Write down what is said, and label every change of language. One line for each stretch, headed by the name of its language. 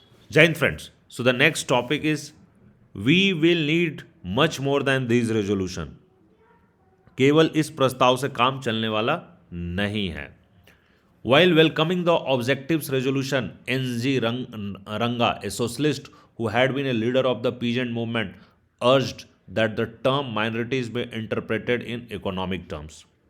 English: Jain friends, so the next topic is we will need much more than these resolution.
Hindi: केवल इस प्रस्ताव से काम चलने वाला नहीं है.
English: While welcoming the objectives resolution, N.G. Ranga, a socialist who had been a leader of the peasant movement, urged that the term minorities be interpreted in economic terms.